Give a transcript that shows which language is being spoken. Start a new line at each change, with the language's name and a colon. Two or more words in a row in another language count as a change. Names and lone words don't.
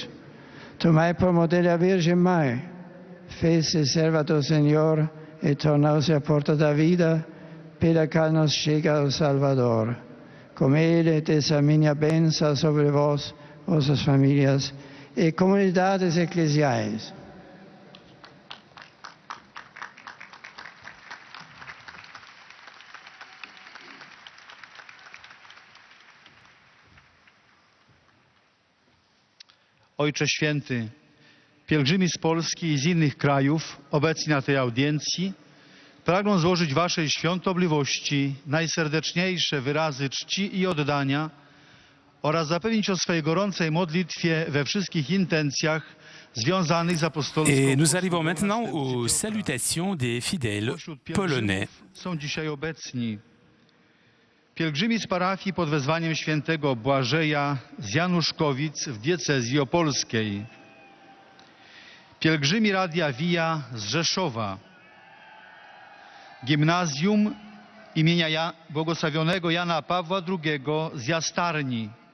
Portuguese: Tomai por modelo a Virgem Mãe, fez-se serva do Senhor e tornou-se a porta da vida, pela qual nos chega o Salvador. Com Ele, dessa minha bênção sobre vós, vossas famílias e comunidades eclesiais.
Polish: Ojcze Święty, pielgrzymi z Polski i z innych krajów obecni na tej audiencji pragną złożyć Waszej świątobliwości najserdeczniejsze wyrazy czci i oddania oraz zapewnić o swojej gorącej modlitwie we wszystkich intencjach związanych z apostolską.
French: Et nous arrivons maintenant aux salutations des fidèles polonais.
Polish: Są dzisiaj obecni pielgrzymi z parafii pod wezwaniem świętego Błażeja z Januszkowic w diecezji opolskiej, pielgrzymi Radia Via z Rzeszowa, Gimnazjum imienia błogosławionego Jana Pawła II z Jastarni,